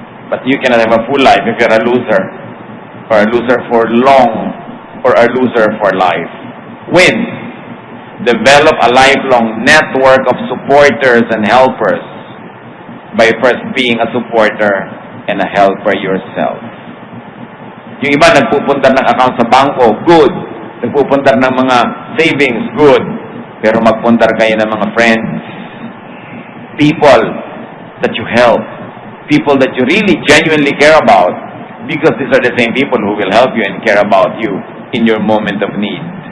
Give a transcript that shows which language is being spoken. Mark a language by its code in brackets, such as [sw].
[en] But you cannot have a full life if you're a loser, or a loser for long, or a loser for life. Win. develop a lifelong network of supporters and helpers by first being a supporter and a helper yourself. [tl] Yung iba nagpupunta ng account sa bangko, good. Nagpupunta ng mga savings, good. Pero magpuntar kayo ng mga [en] friends, people that you help, people that you really genuinely care about, because these are the same people who will help you and care about you in your moment of need.